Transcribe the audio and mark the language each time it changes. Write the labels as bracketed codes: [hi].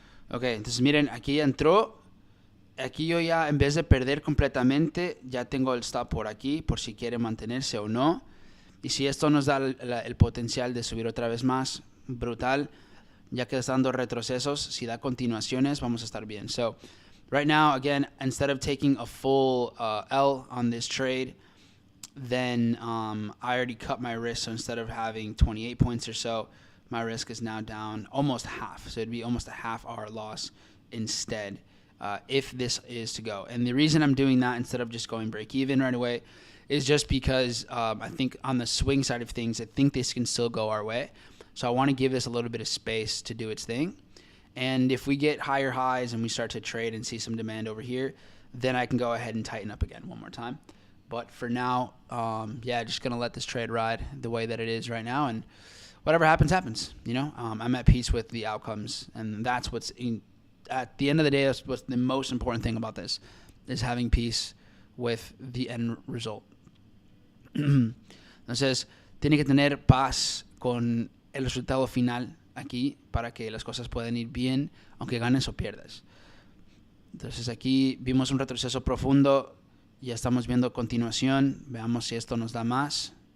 [es] Ok, entonces miren, aquí ya entró. Aquí yo ya, en vez de perder completamente, ya tengo el stop por aquí, por si quiere mantenerse o no. Y si esto nos da el potencial de subir otra vez más, brutal. Ya que está dando retrocesos, si da continuaciones, vamos a estar bien. [en] So, right now, again, instead of taking a full L on this trade, then I already cut my risk. So instead of having 28 points or so, my risk is now down almost half. So it'd be almost a half hour loss instead if this is to go. And the reason I'm doing that instead of just going break even right away is just because I think on the swing side of things, I think this can still go our way. So I want to give this a little bit of space to do its thing. And if we get higher highs and we start to trade and see some demand over here, then I can go ahead and tighten up again one more time. But for now, yeah, just going to let this trade ride the way that it is right now. And whatever happens, happens. You know, I'm at peace with the outcomes. And that's at the end of the day, that's what's the most important thing about this, is having peace with the end result. [es] Entonces, tiene que tener paz con el resultado final aquí para que las cosas puedan ir bien, aunque ganes o pierdas. Entonces aquí vimos un retroceso profundo, ya estamos viendo continuación, veamos si esto nos da más.